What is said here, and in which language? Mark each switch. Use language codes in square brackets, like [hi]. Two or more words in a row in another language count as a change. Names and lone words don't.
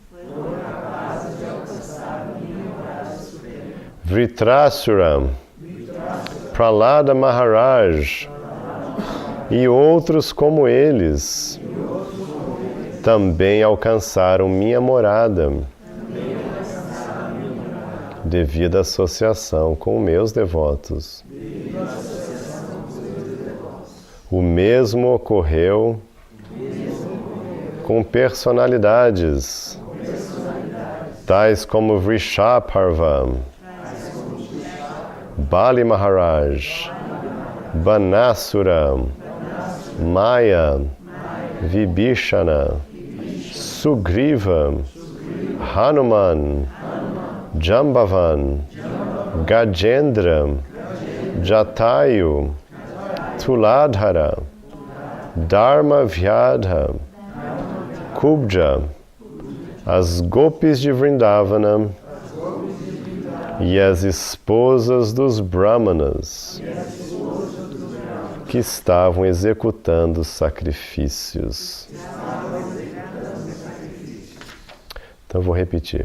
[pt] Vritrasura, Prahlada Maharaj e outros como eles também alcançaram minha morada, devido à associação com meus devotos. O mesmo ocorreu com personalidades tais como Vrishaparva, Bali Maharaj, Banasura, Maya, Vibhishana, Sugriva, Hanuman, Jambavan, Gajendra, Jatayu, Tuladhara, Dharmavyadha, Kubja, as gopis de Vrindavana e as esposas dos brahmanas que estavam executando sacrifícios. Então vou repetir.